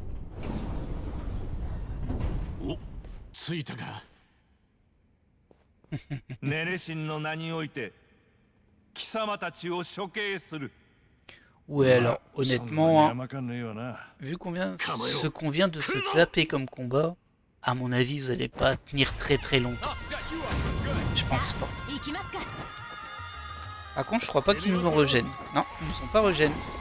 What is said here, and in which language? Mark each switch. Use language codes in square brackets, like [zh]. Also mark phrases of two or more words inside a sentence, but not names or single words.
[ja] お、着いたか。ネレシンの名において貴様たちを処刑する。 [fr] Ouais, alors, honnêtement, hein, [ja] 山かんねえわな。 [fr] vu ce qu'on vient de se taper comme combat, à mon avis, vous allez pas tenir très très longtemps. Je pense pas. Par contre, je crois pas qu'ils nous régènent. Non, ils ne sont pas régènent.